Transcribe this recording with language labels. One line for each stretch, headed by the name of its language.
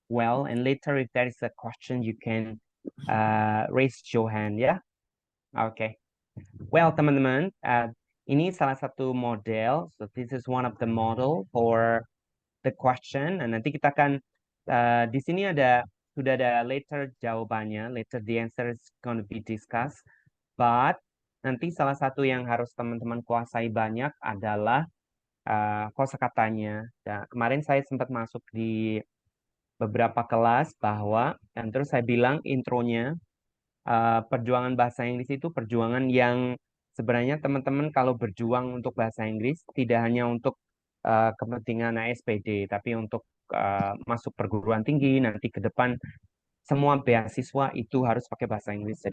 English: well, and later if there is a question, you can raise your hand ya. Oke.
Indonesian: Well, teman-teman, ini salah satu model.
English: So this is one of the model for the question.
Indonesian: Nah, nanti kita akan di sini sudah ada later jawabannya.
English: Later the answer is going to be discussed.
Indonesian: But nanti salah satu yang harus teman-teman kuasai banyak adalah kosakatanya. Nah, kemarin saya sempat masuk di beberapa kelas dan terus saya bilang intronya, perjuangan bahasa Inggris itu perjuangan yang sebenarnya teman-teman kalau berjuang untuk bahasa Inggris tidak hanya untuk kepentingan ASPD, tapi untuk masuk perguruan tinggi nanti ke depan semua beasiswa itu harus pakai bahasa Inggris.